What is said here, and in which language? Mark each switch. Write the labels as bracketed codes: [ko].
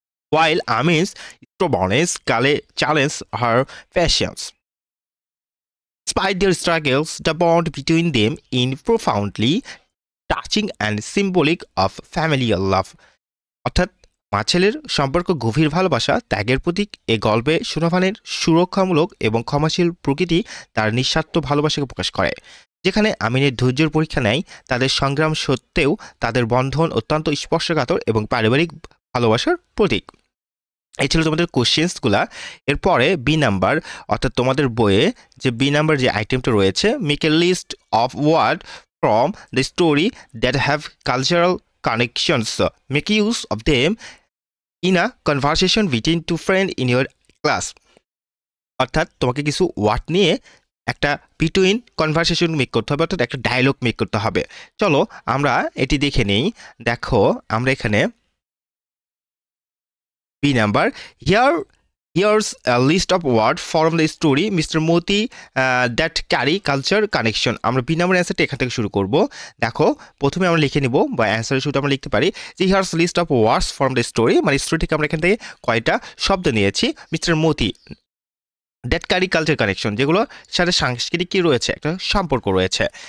[en] while Amin's stubbornness challenged her patience. Despite their struggles, the bond between them is profoundly touching and symbolic of familial love. [bn] অর্থাৎ মা ছেলের সম্পর্ক গভীর ভালোবাসা ত্যাগের প্রতীক। এই গল্পে সুনাভানের সুরক্ষামূলক এবং ক্ষমাশীল প্রকৃতি তার নিঃস্বার্থ ভালোবাসাকে প্রকাশ করে। যেখানে আমিনের ধৈর্যের পরীক্ষা নেয়, তাদের সংগ্রাম সত্ত্বেও তাদের বন্ধন অত্যন্ত স্পর্শকাতর এবং পারিবারিক ভালোবাসার প্রতীক। এই ছিল তোমাদের কোশ্চেন্সগুলা। এরপরে বি নাম্বার, অর্থাৎ তোমাদের বইয়ে যে বি নাম্বার যে আইটেমটা রয়েছে, [en] Make a list of word from the story that have cultural connections. [bn] Make use of them in a conversation between two friends in your class. অর্থাৎ তোমাকে কিছু ওয়ার্ড নিয়ে একটা বিটুইন কনভারসেশন মেক করতে হবে, অর্থাৎ একটা ডায়লগ মেক করতে হবে। চলো আমরা এটি দেখে নেই। দেখো আমরা এখানে B number, [en] Here's a list of words from the story Mr. Moti that carry culture connection. [bn] আমরা বি নাম্বার অ্যান্সারটা এখান থেকে শুরু করব। দেখো প্রথমে আমরা লিখে নিব, বা অ্যান্সারের শুরুতে আমরা লিখতে পারি যে [en] here's list of words from the story, [bn] মানে স্টোরি থেকে আমরা এখান থেকে কয়টা শব্দ নিয়েছি। Mister Moti [en] that carry culture connection, [bn] যেগুলোর সাথে সাংস্কৃতিক কী রয়েছে, একটা সম্পর্ক রয়েছে।